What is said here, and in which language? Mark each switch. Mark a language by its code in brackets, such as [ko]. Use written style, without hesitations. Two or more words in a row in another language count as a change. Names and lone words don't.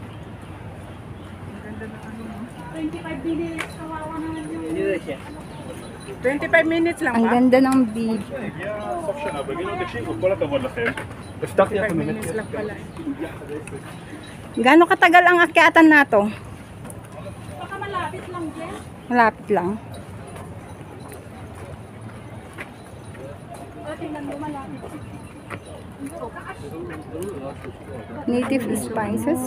[tl] 25 minutes, kawawa naman yung... 25 minutes lang Ang ba? ganda ng beach. [he] סוף שנה, בגינות תקשיבו, כל הכבוד לכם. הבטחתי לכם [tl] 25 minutes lang pala. Gaano katagal ang akyatan nato? Baka malapit lang, Jen. Malapit lang. O, tingnan mo, malapit. [en] Native spices.